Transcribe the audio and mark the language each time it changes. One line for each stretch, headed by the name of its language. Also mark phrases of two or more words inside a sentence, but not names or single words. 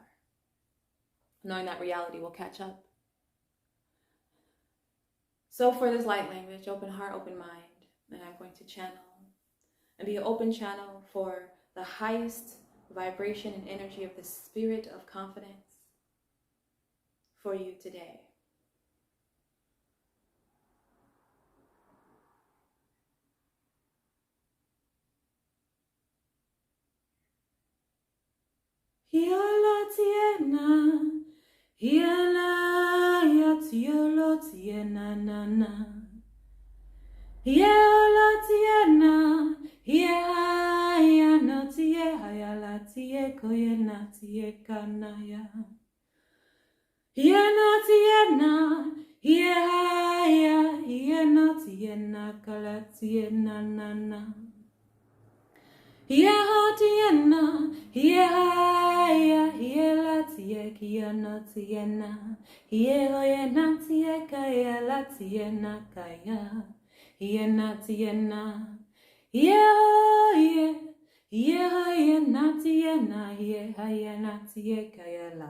English: Knowing that reality will catch up. So for this light language, open heart, open mind, and I'm going to channel and be an open channel for the highest vibration and energy of the spirit of confidence for you today. Hiala tiena, hiala yatiolo tiena na na. Hiala tiena, hiala no tie hiala tie koyena tie kanaya. Hiena tiena, hiena tiena kala tiena na na. Hiela tiena, hiela tie kiana tiena, hiela tie kaya tiena kaya, hiena tiena, hiena tiena, hiena tie kaya la.